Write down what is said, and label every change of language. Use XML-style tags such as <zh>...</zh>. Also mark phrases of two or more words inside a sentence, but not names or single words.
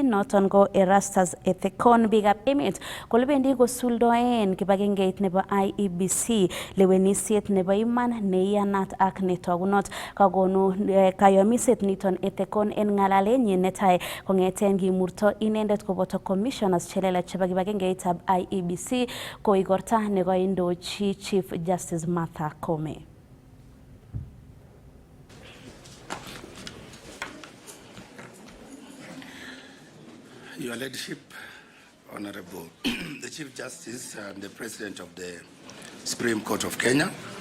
<kln>noton ko Erastus Ethekon biikab emet kole bendi kosuldoen kibagengeit nebo IEBC lewenisiet nebo iman neiyanat ak netogunot kakonu kayomiset niton Ethekon en ng'alalenyin netai kong'eten kimurto inendet koboto commissioners chelelach chebo kibagengeitab IEBC ko igorta nekoindochi Chief Justice Martha Koome.</kln> <en>Your Ladyship, Honorable the Chief Justice and the President of the Supreme Court of Kenya,</en>